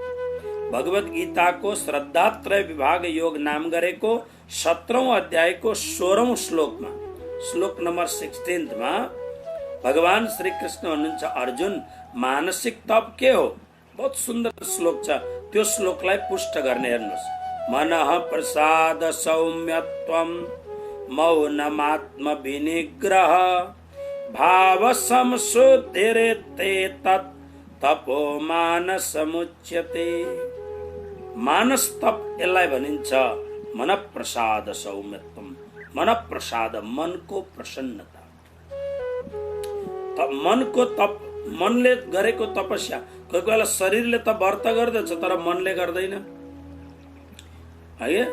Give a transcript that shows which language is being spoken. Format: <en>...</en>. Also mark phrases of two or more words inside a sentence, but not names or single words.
<ne>भगवत गीताको श्रद्धात्रय विभाग योग नाम गरेको 17औं अध्यायको 16औं श्लोकमा, श्लोक नम्बर 16 मा भगवान श्री कृष्ण भन्नुहुन्छ, अर्जुन मानसिक तप के हो? बहुत सुन्दर श्लोक छ। त्यो श्लोकलाई पुष्ट गर्ने हेर्नुहोस्।</ne> <sa>मनः प्रसाद सौम्यत्वं मौनमात्म विनिग्रह भाव संशुद्धिरेते तत् तपो मानसमुच्यते।</sa> <ne>मानस तप यसलाई भनिन्छ</ne> <sa>मन प्रसाद सौम्यत्वम,</sa> <ne>मन प्रसाद, मन को प्रसन्नता। मन को तप, मनले गरेको तपस्या, कोही बेला शरीरले त व्रत गर्दछ तर मनले गर्दैन है।</ne>